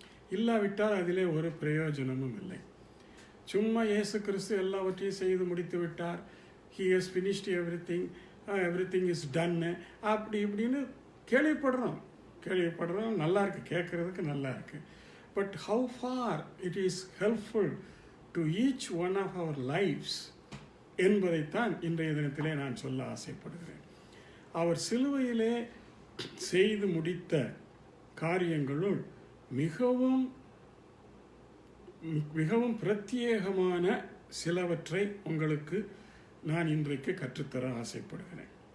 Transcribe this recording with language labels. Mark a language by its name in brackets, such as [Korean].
[Tamil] இல்லாவிட்டால் அதிலே ஒரு பிரயோஜனமும் இல்லை. சும்மா இயேசு கிறிஸ்து எல்லாவற்றையும் செய்து முடித்து விட்டார், [English] he has finished everything is done, [Tamil] அப்படி இப்படின்னு கேள்விப்படுறோம். நல்லா இருக்கு, கேட்கறதுக்கு நல்லா இருக்கு. [English] but how far it is helpful to each one of our lives [Tamil] என்பதைத்தான் இன்றைய தினத்திலே நான் சொல்ல ஆசைப்படுகிறேன். அவர் சிலுவையிலே செய்து முடித்த காரியங்களுள் மிகவும் மிகவும் பிரத்யேகமான சிலவற்றை உங்களுக்கு நான் இன்றைக்கு கற்றுத்தர ஆசைப்படுகிறேன்.